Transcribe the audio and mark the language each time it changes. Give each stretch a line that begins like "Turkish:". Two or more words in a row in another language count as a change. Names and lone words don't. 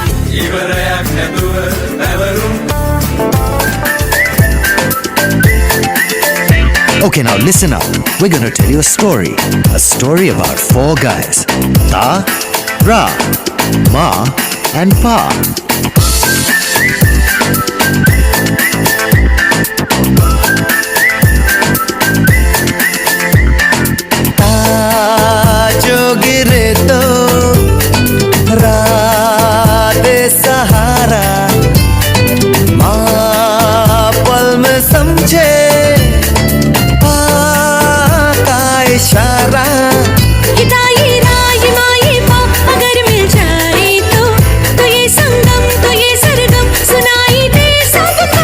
Sinhala: ඉවරයක් නැතුව පැවරුම්.
English: Okay, now listen up. We're gonna tell you a story. A story about 4 guys. Ta, Ra, Ma, and Pa.
Hindi: टा जो गिरे तो रा दे सहारा. मा पल में समझे इशारा हिदाई राई माई पा अगर मिल जाए तो ये संगम तो ये सरगम सुनाई दे सबको